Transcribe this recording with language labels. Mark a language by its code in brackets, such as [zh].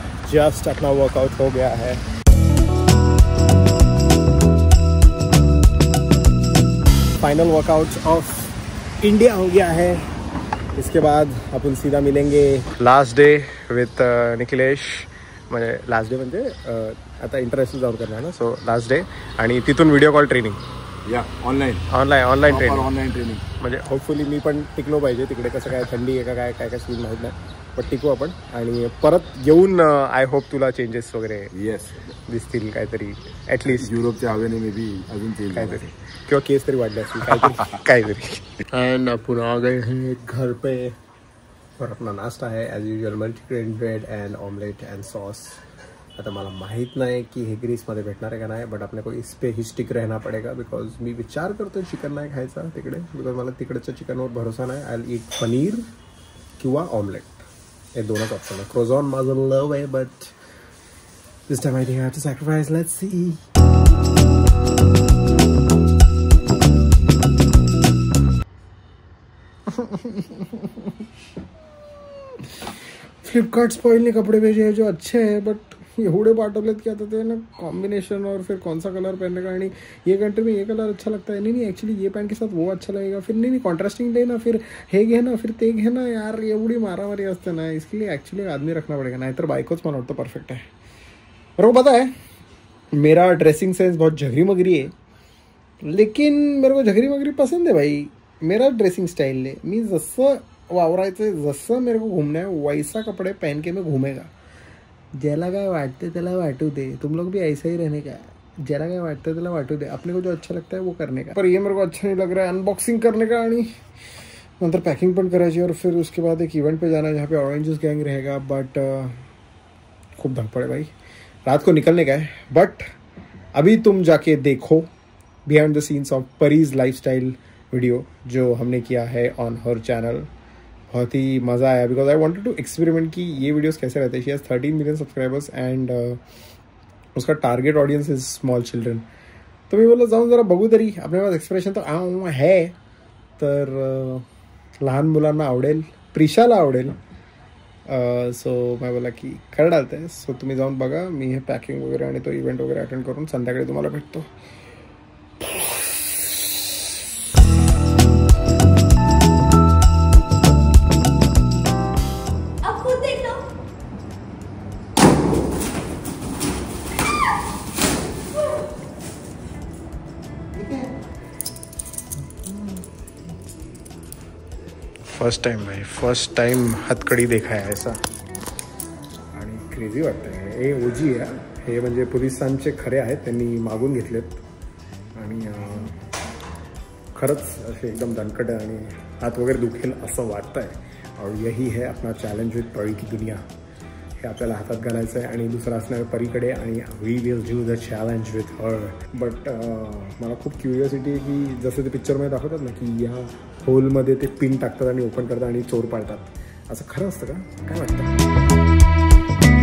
[hi] Just अपना workout हो गया है. फाइनल वर्कआउट ऑफ इंडिया हो गया है. इसके बाद आपण सीधा मिलेंगे लास्ट डे विथ निखिलेश. [mr] म्हणजे लास्ट डे म्हणजे आता इंटरनॅशनल जाऊन करणार ना. सो लास्ट डे आणि तिथून व्हिडिओ कॉल ट्रेनिंग या [en] online training [mr] म्हणजे होपफुली मी पण टिकलो पाहिजे. तिकडे कसं काय थंडी आहे का काय काय काय सीन माहीत नाही पण टिकू आपण. आणि परत येऊन आय होप तुला चेंजेस वगैरे दिसतील काहीतरी ॲटलिस्ट युरोपच्या हवेने मे बी अजून चेंज काहीतरी किंवा केस तरी वाढले असतील काहीतरी. [hi] एंड आपण आ गए हैं घर पे और अपना नाश्ता है as usual multigrain bread and omelette and sauce. [mr] आता मला माहीत नाही की हे ग्रीसमध्ये भेटणार आहे का नाही बट आपल्या [hi] को इस पे ही स्टिक रहना पडेगा [mr] बिकॉज मी विचार करतो चिकन नाही खायचा तिकडे बिकॉज मला तिकडच्या चिकनवर भरोसा नाही. [en] I will eat paneer [mr] किंवा ऑमलेट. हे दोनच ऑप्शन आहे. [en] croissant [mr] माझं लव आहे [en] But this time I think I have to sacrifice. Let's see. [hi] Flipkart spoil ने कपड़े भेजे हैं जो अच्छे हैं बट [mr] एवढे पाठवलेत की आता ते ना [hi] कॉम्बिनेशन और फिर कौन सा कलर पहनने का. आणि ये कंट्री में ये कलर अच्छा लगता है. नहीं एक्चुअली ये पैंट के साथ वो अच्छा लगेगा. फिर नहीं कॉन्ट्रास्टिंग लेना फिर [mr] हे घे ना [hi] फिर [mr] ते घे ना. यार एवढी मारामारी असते ना. [hi] इसके लिए एक्चुअली आदमी रखना पड़ेगा. [mr] नाहीतर बायकोच मला वाटतं परफेक्ट आहे. [hi] बरोबर पता है मेरा ड्रेसिंग सेंस बहुत झगरी मगरी है लेकिन मेरे को झगरी मगरी पसंद है भाई. मेरा ड्रेसिंग स्टाइल है. [mr] मी जसं वावरायचं जसं [hi] मेरे को घूमना है वैसा कपड़े पहन के मैं घूमेगा. [mr] ज्याला काय वाटते त्याला वाटू दे. [hi] तुम लोग भी ऐसा ही रहने का. [mr] ज्याला काय वाटतं त्याला वाटू दे. [hi] अपने को जो अच्छा लगता है वो करने का. पर ये मेरे को अच्छा नहीं लग रहा है अनबॉक्सिंग करने का. [mr] आणि नंतर पैकिंग पण करायची [hi] और फिर उसके बाद एक इवेंट पे जाना है जहाँ पे ऑरेंज जूस गैंग रहेगा. बट खूब धड़पड़ है भाई. रात को निकलने का है बट अभी तुम जाके देखो behind the scenes of Pareez lifestyle video जो हमने किया है ऑन हर चैनल. बहुत ही मज़ा आया because [en] I wanted to experiment [hi] कि ये वीडियोस कैसे रहते हैं. [en] She has 13 million subscribers and उसका target audience is small children. [mr] तो मी बोललो जाऊन जरा बघू तरी. आपल्या पास एक्सप्रेशन तर आहे तर लहान मुलांना आवडेल. प्रिशाला आवडेल. [hi] सो मैं बोला की कर डालते हैं. [mr] सो तुम्ही जाऊन बघा. मी हे पॅकिंग वगैरे आणि तो इव्हेंट वगैरे अटेंड करून संध्याकाळी तुम्हाला भेटतो. [hi] फर्स्ट टाइम भाई फर्स्ट टाइम हथकडी देखा है ऐसा. [mr] आणि क्रेझी वाटतं आहे. हे ओजी आहे. हे म्हणजे पोलिसांचे खरे आहेत. त्यांनी मागून घेतलेत आणि खरंच असे एकदम दणकट आणि हात वगैरे दुखेल असं वाटतं आहे. [hi] और यही है अपना चॅलेंज विथ परी की दुनिया. [mr] हे आपल्याला हातात घालायचं आहे आणि दुसरं असणार परीकडे आणि [en] We will do the challenge with her. [mr] But मला खूप क्युरियोसिटी आहे की जसं ते पिक्चरमध्ये दाखवतात ना की या होलमध्ये ते पिन टाकतात आणि ओपन करतात आणि चोर पाळतात. असं खरं असतं का काय वाटतं.